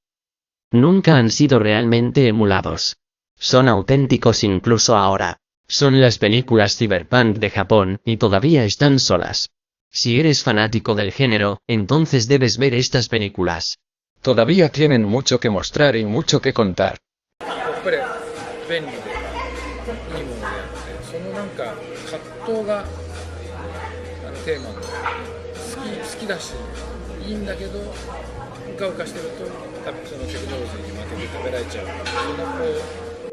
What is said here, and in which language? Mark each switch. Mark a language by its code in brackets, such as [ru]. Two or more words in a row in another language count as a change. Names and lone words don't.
[es] Nunca han sido realmente emulados. Son auténticos incluso ahora. Son las películas cyberpunk de Japón, y todavía están solas. Si eres fanático del género, entonces debes ver estas películas. Todavía tienen mucho que mostrar y mucho que contar. [ja] これ便利でいいものであって、そのなんか葛藤がテーマの好きだしいいんだけど、うかうかしてるとそのテクノロジーに負けて食べられちゃう、そんなこう